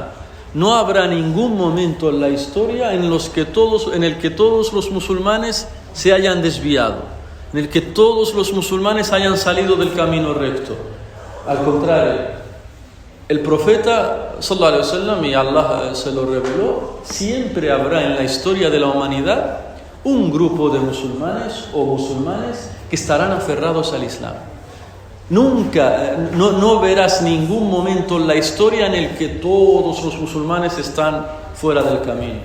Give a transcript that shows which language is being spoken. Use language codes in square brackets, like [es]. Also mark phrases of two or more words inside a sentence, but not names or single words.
[es] No habrá ningún momento en la historia en el que todos los musulmanes se hayan desviado, en el que todos los musulmanes hayan salido del camino recto. Al contrario, el profeta [ar] صلى الله عليه وسلم, [es] y Allah se lo reveló, siempre habrá en la historia de la humanidad un grupo de musulmanes que estarán aferrados al Islam. Nunca, no verás ningún momento en la historia en el que todos los musulmanes están fuera del camino.